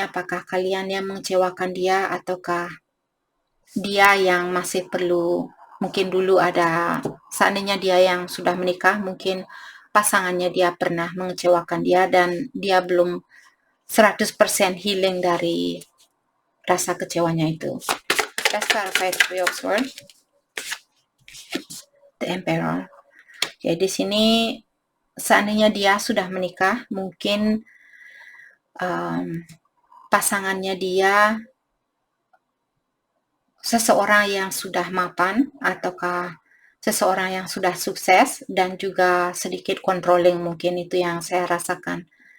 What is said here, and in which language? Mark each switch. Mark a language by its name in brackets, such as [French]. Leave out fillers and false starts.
[Indonesian] Apakah kalian yang mengecewakan dia, ataukah dia yang masih perlu, mungkin dulu ada, seandainya dia yang sudah menikah, mungkin pasangannya dia pernah mengecewakan dia dan dia belum 100% healing dari rasa kecewanya itu. [English] Let's clarify Three of Swords. The Emperor. [Indonesian] Jadi di sini seandainya dia sudah menikah, mungkin pasangannya dia seseorang yang sudah mapan, ataukah seseorang yang sudah sukses dan juga sedikit controlling, mungkin itu yang saya rasakan.